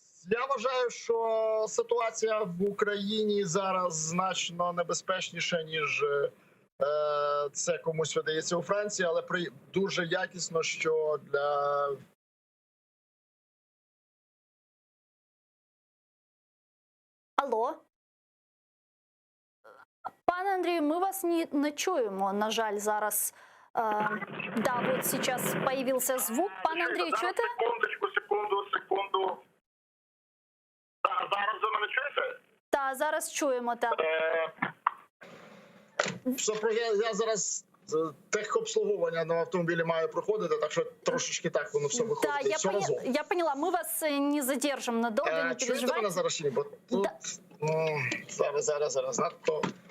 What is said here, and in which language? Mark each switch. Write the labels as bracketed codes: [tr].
[uk] Я вважаю, що ситуація в Україні зараз значно небезпечніша, ніж це комусь видається у Франції, але дуже якісно, що для... Алло? Пане Андрію, ми вас не чуємо, на жаль, зараз. [ru] Да, вот сейчас появился звук. [uk] Пане Андрію, чуєте? Секунду. Зараз ви мене чуєте? Так, зараз чуємо, так. Я зараз техобслуговування на автомобілі маю проходити, так що трошечки так воно все виходить. [ru] Да, я поняла, [uk] ми вас не задержимо надовго, не переживайте. Чуєте мене зараз? Бо тут... Зараз, надто...